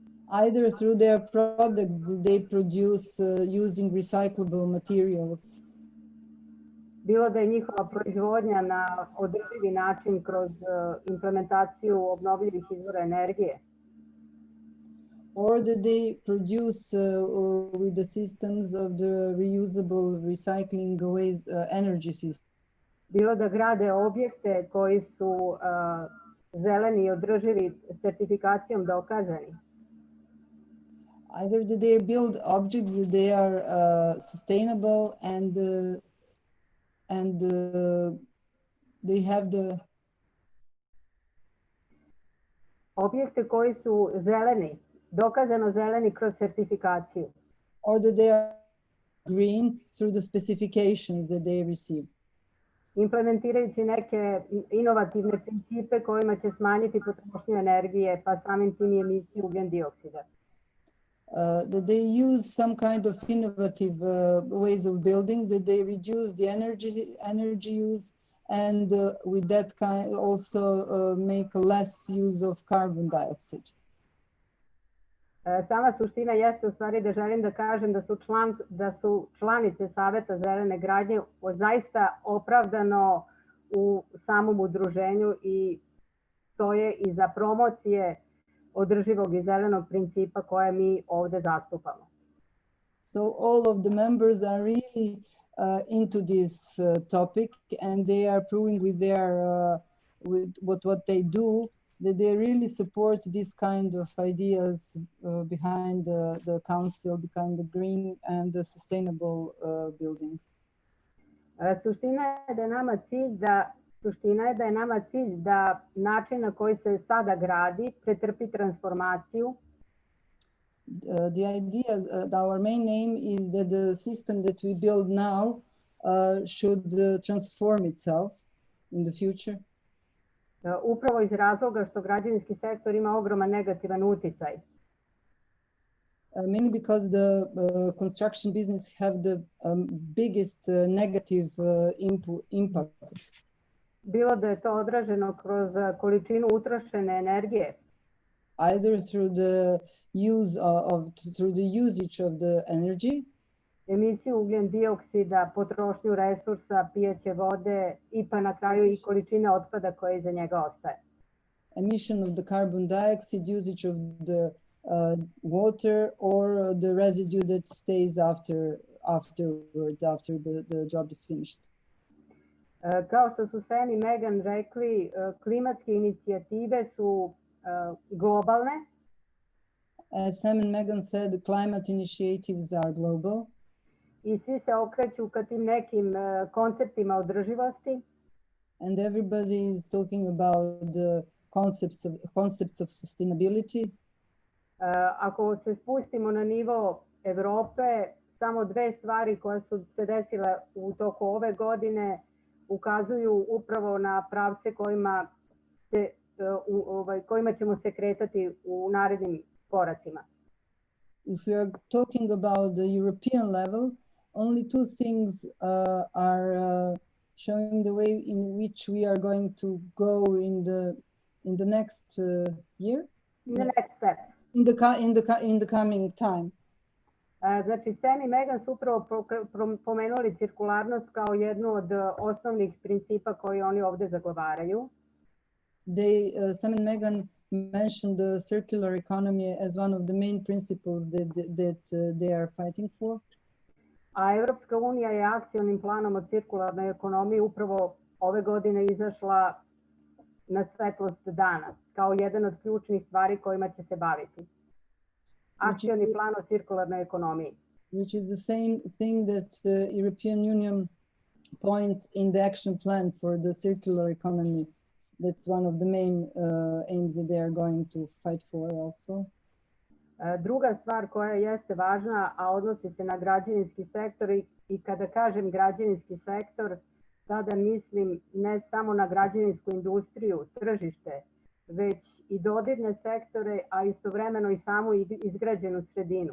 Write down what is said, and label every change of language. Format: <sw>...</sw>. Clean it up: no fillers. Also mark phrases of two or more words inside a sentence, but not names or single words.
<en>Either through their products that they produce using recyclable materials,</en> <sr>bilo da je njihova proizvodnja na održivi način kroz implementaciju obnovljivih izvora energije,</sr> <en>or that they produce with the systems of the reusable recycling waste energy system.</en> <sr>bilo da grade objekte koji su zeleni i održivi sertifikacijom dokazani,</sr> <en>Either that they build objects that they are sustainable and they have the</en> <sr>objekte koji su zeleni, dokazano zeleni kroz sertifikaciju,</sr> <en>or that they are green through the specifications that they receive.</en> <sr>implementirajući neke inovativne principe kojima će smanjiti potrošnju energije, pa samim tim i emisiju ugljen dioksida.</sr> <en>That they use some kind of innovative ways of building, that they reduce the energy use, and with that kind also make less use of carbon dioxide.</en> <sr>Sama suština jeste u stvari da želim da kažem da su članice Saveta zelene gradnje zaista opravdano u samom udruženju i stoje iza promocije održivog i zelenog principa koje mi ovde zastupamo.</sr> <en>So all of the members are really into this topic, and they are proving with their with what they do that they really support this kind of ideas behind the council, behind the green and the sustainable building.</en> <sr>Suština je da je nama cilj da način na koji se sada gradi pretrpi transformaciju.</sr> <en>The idea, our main aim is that the system that we build now should transform itself in the future.</en> <sr>Upravo iz razloga što građevinski sektor ima ogroman negativan uticaj.</sr> <en>Mainly because the construction business have the biggest negative impact.</en> <sr>Bilo da je to odraženo kroz količinu utrošene energije,</sr> <en>either through the usage of the energy,</en> <sr>emisiju ugljen dioksida, potrošnju resursa, pijaće vode i pa na kraju i količine otpada koje iza njega ostaje.</sr> <en>Emission of the carbon dioxide, usage of the water, or the residue that stays afterwards, after the job is finished.</en> <sr>Kao što su Sam i Megan rekli, klimatske inicijative su globalne.</sr> <en>As Sam and Megan said, the climate initiatives are global.</en> <sr>I svi se okreću ka tim nekim konceptima održivosti.</sr> <en>And everybody is talking about the concepts of sustainability.</en> <sr>Ako se spustimo na nivo Evrope, samo dve stvari koje su se desile u toku ove godine ukazuju upravo na pravce kojima ćemo se kretati u narednim koracima.</sr> <en>If we are talking about the European level, only two things are showing the way in which we are going to go in the next year. In the next steps. In the coming time.</en> <sr>Znači, Sam i Megan su upravo pomenuli cirkularnost kao jednu od osnovnih principa koji oni ovde zagovaraju.</sr> <en>Sam and Megan mentioned the circular economy as one of the main principles that they are fighting for.</en> <sr>A Evropska unija je akcionim planom o cirkularnoj ekonomiji upravo ove godine izašla na svetlost dana kao jedan od ključnih stvari kojima će se baviti. Akcioni plan o cirkularnoj ekonomiji.</sr> <en>Which is the same thing that the European Union points in the action plan for the circular economy. That's one of the main aims that they are going to fight for also.</en> <sr>Druga stvar koja jeste važna, a odnosi se na građevinski sektor i kada kažem građevinski sektor, tada mislim ne samo na građevinsku industriju, tržište, već i dodirne sektore, a istovremeno i samu izgrađenu sredinu.</sr>